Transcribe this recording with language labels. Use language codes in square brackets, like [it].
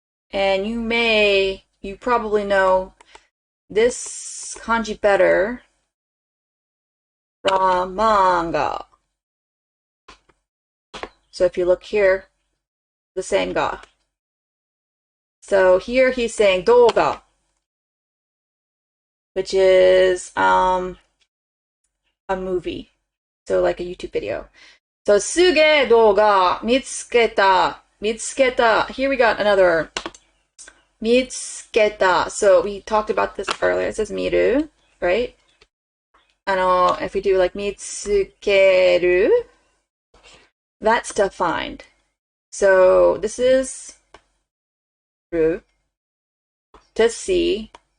[en] And you probably know this kanji better from manga. So if you look here, the same ga. So here he's saying 動画, which is a movie. So like a YouTube video. [ja] So すげえ動画見つけた. 見つけた. [en] Here we got another 見つけた. So we talked about this earlier. It says 見る, right? If we do like 見つける, that's to find. So this is る to see.